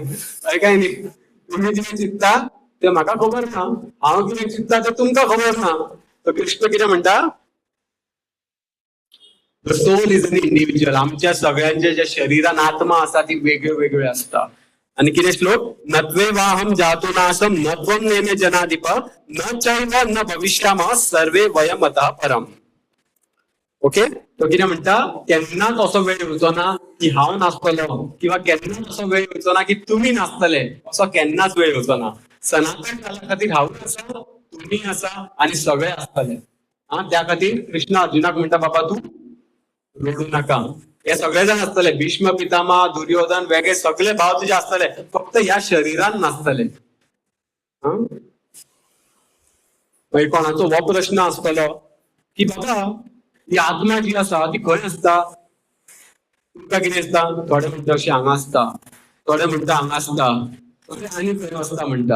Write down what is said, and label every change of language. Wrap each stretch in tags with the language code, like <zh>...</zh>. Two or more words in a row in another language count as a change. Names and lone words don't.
<kok>हय काय न्ही, तुम्ही कितें चिंतता ते म्हाका खबर ना, हांव कितें चिंतता ते तुमकां खबर ना. तर कृष्ण कितें म्हणटा,</kok> <en>the soul is an individual.</en> <kok>आमच्या सगळ्यांच्या ज्या शरीरान आत्मा असा ती वेगळ्यो वेगळ्यो असता. आणि कितें श्लोक,</kok> <sa>नत्वे वाहम जातो नासम न त्वं नेमे जनाधिप न चैव न भविष्यामः सर्वे वयम अतः परम.</sa> <kok>ओके, तो कितें म्हणटा, केन्नाच असो वेळ येवचो ना की हांव नासतलो, किंवा केन्नाच असो वेळ येवचो ना की तुमी नासतले, असो केन्नाच वेळ येवचो ना. सनातन काला खातीर हांव आसा, तुम्ही आसा, आणि सगळे आसतले. त्या खातीर कृष्ण अर्जुनाक म्हणटा, बाबा तू रडू नका. हे सगळे जण असतले, भीष्म पितामह, दुर्योधन वेगळे सगळे भाव तुझे असतले, फक्त या शरीरान नासतले. कोणाचो हो प्रश्न असतलो की बाबा ही आत्मा जी आसा ती खंय असता, तुमकां कितें दिसता, थोडे म्हणटा अशी हांगा असता, थोडे म्हणटा हांगा असता, थोडे आनी खंय असता म्हणटा.</kok>